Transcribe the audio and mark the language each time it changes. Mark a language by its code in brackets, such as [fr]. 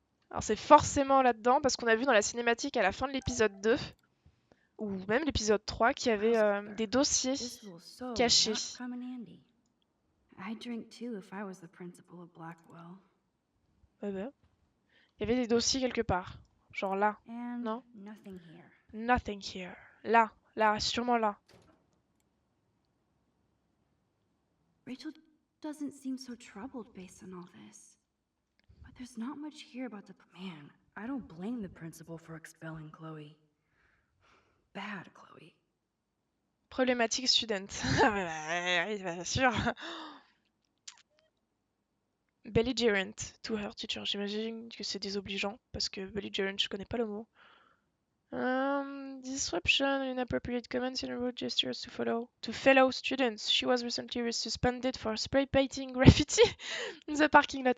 [fr] Alors c'est forcément là-dedans, parce qu'on a vu dans la cinématique à la fin de l'épisode 2, ou même l'épisode 3, qu'il y avait des dossiers. [en] This will so [fr] Caché. [en] not come in handy. I'd drink too if I was the principal of Blackwell. [fr] Il y avait des dossiers quelque part. Genre là. [en] And No. nothing here. Nothing here. [fr] Là, sûrement là. [en] Rachel doesn't seem so troubled based on all this. But there's not much here about the man. I don't blame the principal for expelling Chloe. Bad Chloe. Problématique student. [fr] Oui, bien sûr. [en] Belligerent to her teacher. [fr] J'imagine que c'est désobligeant, parce que belligerent, je connais pas le mot. [en] Disruption, inappropriate comments and rude gestures to fellow students. She was recently suspended for spray painting graffiti in the parking lot.